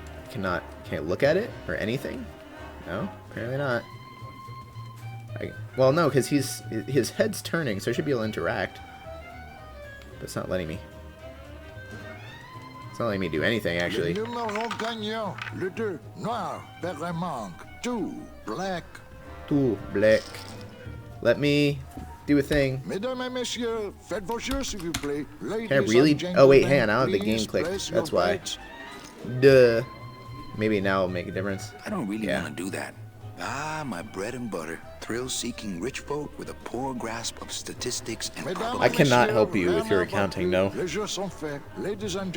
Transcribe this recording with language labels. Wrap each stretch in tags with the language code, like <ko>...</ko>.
<en>Can't look at it or anything? No, apparently not. Well, no, because his head's turning, so I should be able to interact. But it's not letting me. It's not letting me do anything, actually.</en> <fr>Le numéro gagnant, le 2, noir, vers un manque, 2, black.</fr> <en>2, black. Let me do a thing.</en> <fr>Mesdames et messieurs, faites vos jeux, s'il vous plaît.</fr> <en>Can I really? Oh, wait, hang on. I don't have the game clicked. That's why. Duh. Maybe now it'll make a difference. I don't really want to do that. Ah, my bread and butter. Thrill-seeking rich folk with a poor grasp of statistics and I cannot help you with your accounting, no.</en> <fr>Les jeux sont faits. Ladies and</fr>